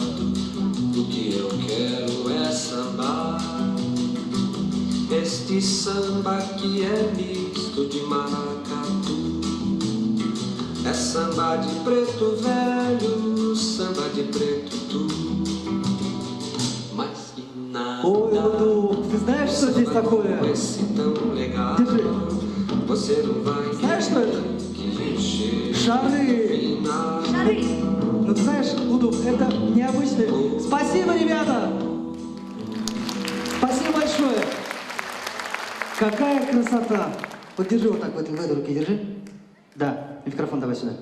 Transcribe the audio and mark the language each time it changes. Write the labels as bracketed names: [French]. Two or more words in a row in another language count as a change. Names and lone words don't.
[Portuguese] O que eu quero é sambar. Este samba que é misto de maracatu. É samba de preto velho, samba de preto tu. Mas que nada. [Russian] Ой, Луду, ты знаешь, что здесь такое? [Portuguese] Esse tão legal. [Russian] Держи. [Portuguese] Você não vai [Russian] Знаешь, что это? [Portuguese] que encher. [Russian] Шары. Шары. Ну ты знаешь, Луду, это необычно. Спасибо, ребята! Спасибо большое! Какая красота! Вот держи вот так, в этой руке держи. Да, микрофон давай сюда.